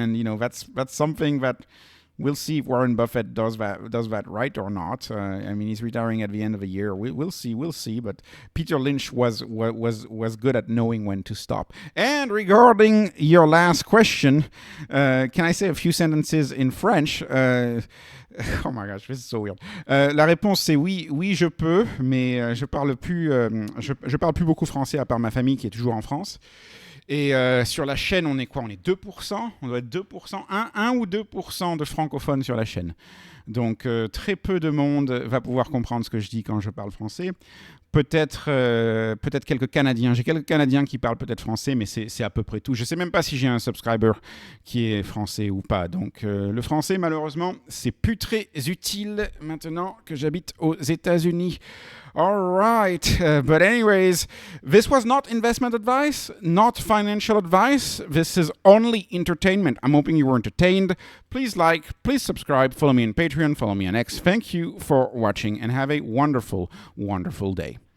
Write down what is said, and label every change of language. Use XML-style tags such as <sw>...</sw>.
<en>And that's something that we'll see if Warren Buffett does that right or not. He's retiring at the end of the year. We'll see. But Peter Lynch was good at knowing when to stop. And regarding your last question, can I say a few sentences in French? Oh my gosh, this is so weird.</en> <fr>La réponse c'est oui, je peux, mais je parle plus beaucoup français à part ma famille qui est toujours en France. Et sur la chaîne, on est quoi? On est 2%. On doit être 2%, 1 ou 2% de francophones sur la chaîne. Donc très peu de monde va pouvoir comprendre ce que je dis quand je parle français. Peut-être quelques Canadiens. J'ai quelques Canadiens qui parlent peut-être français, mais c'est à peu près tout. Je ne sais même pas si j'ai un</fr> <en>subscriber</en> <fr>qui est français ou pas. Donc le français, malheureusement, c'est plus très utile maintenant que j'habite aux États-Unis.</fr> <en>All right. But anyways, this was not investment advice, not financial advice. This is only entertainment. I'm hoping you were entertained. Please like, please subscribe, follow me on Patreon, follow me on X. Thank you for watching and have a wonderful, wonderful day.</en>